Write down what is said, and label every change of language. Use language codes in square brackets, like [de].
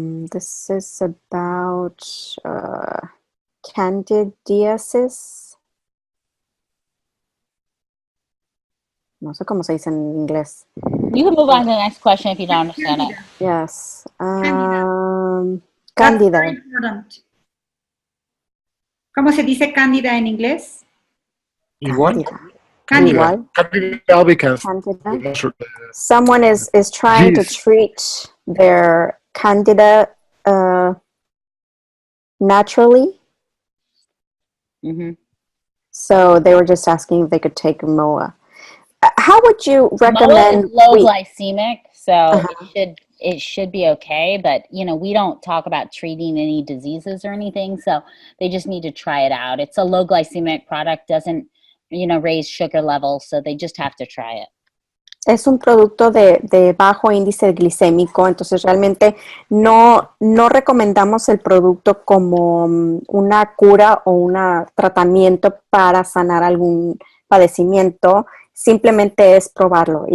[en] This is about candidiasis. [es] No sé cómo se dice en inglés. [en] You can move on to the next question if you don't understand it. Yes. That's Candida. very important. [es] ¿Cómo se dice cándida en inglés? Igual. Igual. [en] Because Candida. Someone is trying to treat their candida naturally. Mm-hmm. So they were just asking if they could take MOA. How would you MOA recommend? is low glycemic, so it should be okay. But we don't talk about treating any diseases or anything, so they just need to try it out. It's a low glycemic product, doesn't raise sugar levels, so they just have to try it. [es] Es un producto de bajo índice glicémico, entonces realmente no recomendamos el producto como una cura o un tratamiento para sanar algún padecimiento, simplemente es probarlo.